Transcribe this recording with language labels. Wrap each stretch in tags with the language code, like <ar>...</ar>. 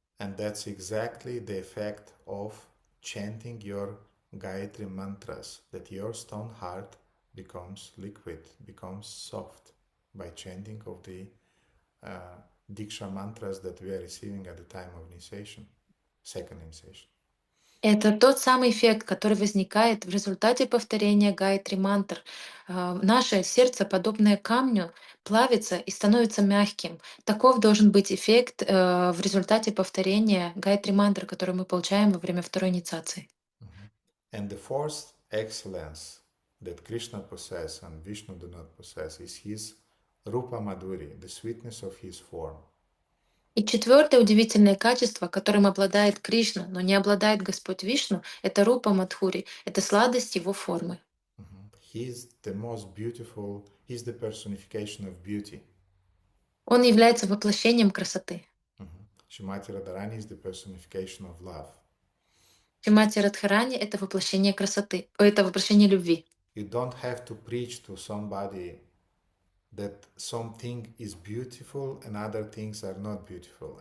<en>And that's exactly the effect of chanting your Gayatri mantras, that your stone heart becomes liquid, becomes soft by chanting of the Diksha mantras that we are receiving at the time of initiation, second initiation.</en> <ru>Это тот самый эффект, который возникает в результате повторения Гайатри мантр. Наше сердце, подобное камню, плавится и становится мягким. Таков должен быть эффект в результате повторения Гайатри мантр, который мы получаем во время второй инициации.</ru> <en>And the fourth excellence that Krishna possesses and Vishnu do not possess is his Rupa Madhuri, the sweetness of his form.</en> <ru>И четвертое удивительное качество, которым обладает Кришна, но не обладает Господь Вишну, это Рупа Мадхури, это сладость его формы.</ru> <en>He is the most beautiful, he is the personification of beauty.</en> <ru>Он является воплощением красоты.</ru> <en>Shrimati Radharani is the personification of love.</en> <ru>Шримати Радхарани — это воплощение красоты, это воплощение любви.</ru> <en>You don't have to preach to somebody that something is beautiful and other things are not beautiful.</en>